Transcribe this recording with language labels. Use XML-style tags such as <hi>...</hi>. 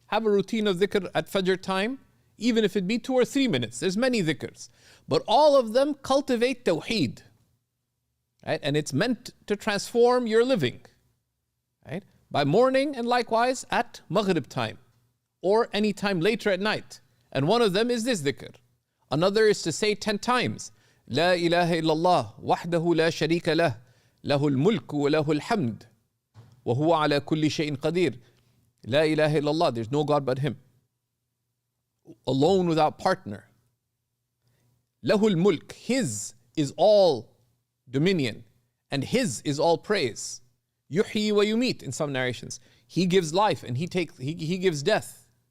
<en>Have a routine of dhikr at Fajr time, even if it be 2 or 3 minutes. There's many dhikrs. But all of them cultivate tawheed. Right? And it's meant to transform your living. Right? By morning and likewise at Maghrib time. Or any time later at night. And one of them is this dhikr. Another is to say 10 times.</en> <ar>لا إله إلا الله وحده لا شريك له له الملك وله الحمد وهو على كل شيء قدير. لا إله إلا الله,</ar> <en>there's no God but Him. Alone without partner.</en> <ar>له الملك,</ar> <en>His is all dominion and His is all praise.</en> <ar>يحيي ويميت</ar> <en>in some narrations. He gives life and He gives death.</en>